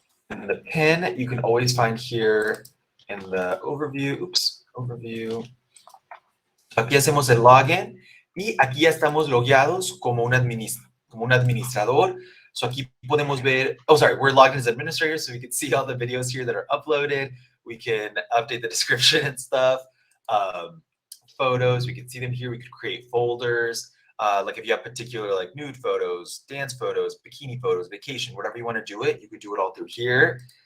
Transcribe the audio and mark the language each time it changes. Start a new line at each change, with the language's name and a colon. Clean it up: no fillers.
English: And the pin you can always find here in the overview. Oops, overview.
Spanish: Aquí hacemos el login y aquí ya estamos logueados como un administrador.
English: So
Spanish: aquí podemos ver,
English: oh, sorry, we're logged in as administrators, so we can see all the videos here that are uploaded. We can update the description and stuff. Photos, we can see them here. We could create folders. Like if you have particular like nude photos, dance photos, bikini photos, vacation, whatever you want to do it, you could do it all through here.